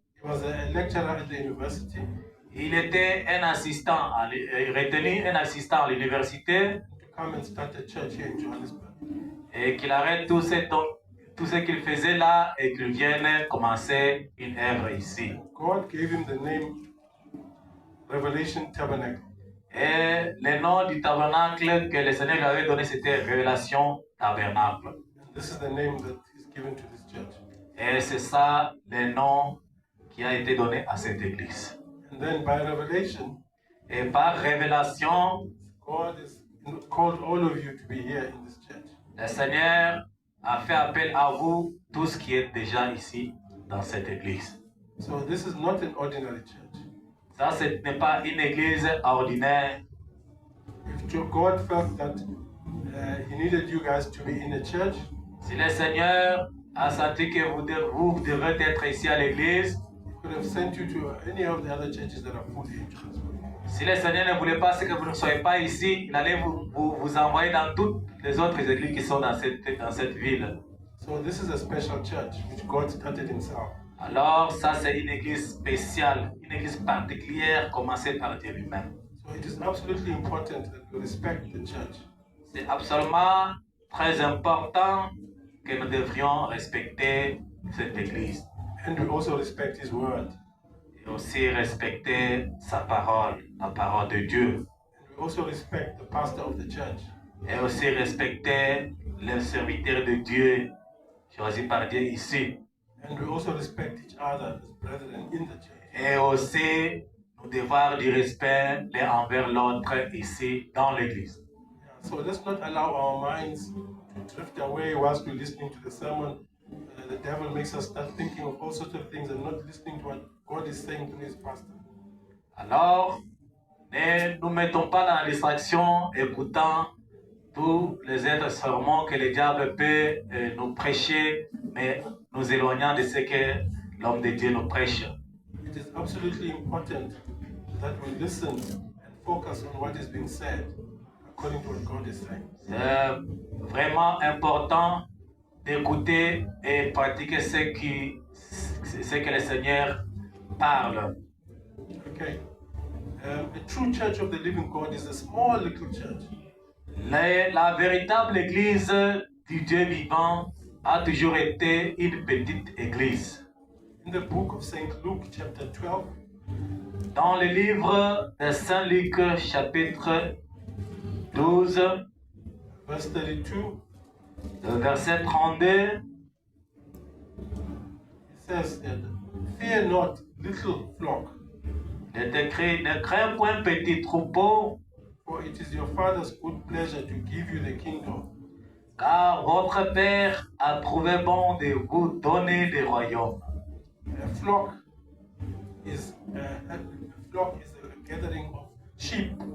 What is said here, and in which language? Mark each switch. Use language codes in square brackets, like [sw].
[en] He was a lecturer at the university. [fr] Il était un assistant, retenu un assistant à l'université. [en] To come and start a church here in Johannesburg. [fr] Et qu'il arrête tout ce qu'il faisait là et qu'il vienne commencer une œuvre ici. [en] God gave him the name Revelation Tabernacle. [fr] Et le nom du tabernacle que le Seigneur lui avait donné, c'était Révélation Tabernacle. [en] And this is the name that is given to this church. [fr] Et c'est ça le nom qui a été donné à cette église. [en] And then by revelation, [fr] et par révélation, [en] God has called all of you to be here in this church. [fr] Le Seigneur a fait appel à vous tous qui êtes déjà ici dans cette église. [en] So this is not an ordinary church. [fr] Ça, ce n'est pas une église ordinaire. [en] If God felt that He needed you guys to be in a church, [fr] si le Seigneur a senti que vous devez être ici à l'église, [en] He could have sent you to any of the other churches that are fully in Johannesburg. [fr] Si le Seigneur ne voulait pas que vous ne soyez pas ici, il allait vous envoyer dans toutes les autres églises qui sont dans cette ville. [en] So this is a special church which God started himself. [fr] Alors ça c'est une église spéciale, une église particulière commencée par Dieu lui-même. [en] So it is absolutely important that we respect the church. [fr] C'est absolument très important que nous devrions respecter cette église. [en] And we also respect his word. [fr] Et aussi respecter sa parole, la parole de Dieu. [en] And we also respect the pastor of the church. [fr] Et aussi respecter le serviteur de Dieu, choisi par Dieu ici. [en] And we also respect each other as brethren in the church. [fr] Et aussi, nous devons avoir du respect l'un envers l'autre ici dans l'église. [en] Yeah, so let's not allow our minds to drift away whilst we're listening to the sermon. The devil makes us start thinking of all sorts of things and not listening to what God is saying to his pastor. [fr] Alors, ne nous mettons pas dans la distraction, écoutant tous les autres sermons que le diable peut nous prêcher, mais nous éloignant de ce que l'homme de Dieu nous prêche. [en] It is absolutely important that we listen and focus on what is being said according to what God is saying. [fr] C'est vraiment important d'écouter et pratiquer ce que le Seigneur parle. [en] Okay. A true church of the living God is a small little church. [fr] La véritable église du Dieu vivant a toujours été une petite église. [en] In the book of St. Luke, chapter 12, [fr] dans le livre de Saint Luc, chapitre 12, [en] verse 32, [fr] le verset 32, [en] it says that, "Fear not, little flock, [fr] il est écrit, ne crains point petit troupeau, [en] for it is your Father's good pleasure to give you the kingdom. [fr] car votre Père a trouvé bon de vous donner le royaume. [en] A flock is a gathering of sheep.